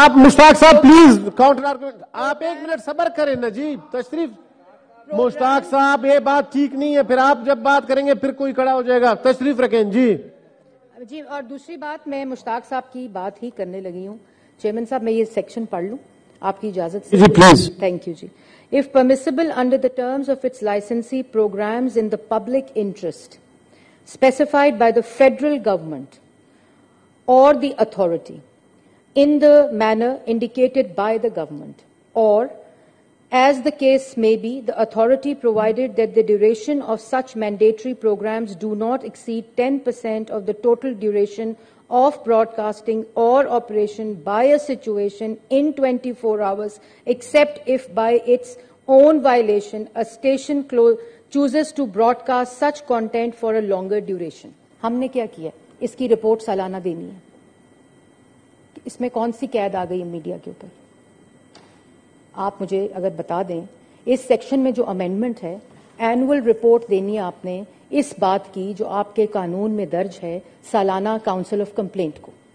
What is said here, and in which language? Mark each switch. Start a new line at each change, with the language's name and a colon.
Urdu: آپ مشتاق صاحب please counter argument آپ 1 منٹ صبر کریں نجیب تشریف مشتاق صاحب یہ بات ٹھیک نہیں ہے پھر آپ جب بات کریں گے پھر کوئی کھڑا ہو جائے گا تشریف رکھیں جی. اور دوسری بات میں مشتاق صاحب کی بات ہی کرنے لگی ہوں. چیئرمین صاحب میں یہ سیکشن پڑھ لوں آپ کی اجازت سے. جی please. Thank you جی.
English: If permissible under the terms of its licensee programs in the public interest specified by the federal government or the authority in the manner indicated by the government or as the case may be the authority provided that the duration of such mandatory programs do not exceed 10% of the total duration of broadcasting or operation by a situation in 24 hours except if by its own violation a station chooses to broadcast such content for a longer duration.
Urdu: ہم نے کیا کیا اس کی report سالانہ دینی ہے. اس میں کون سی قید آ گئی میڈیا کے اوپر آپ مجھے اگر بتا دیں. اس سیکشن میں جو امینڈمنٹ ہے اینول رپورٹ دینی ہے آپ نے اس بات کی جو آپ کے قانون میں درج ہے سالانہ کاؤنسل آف کمپلینٹ کو.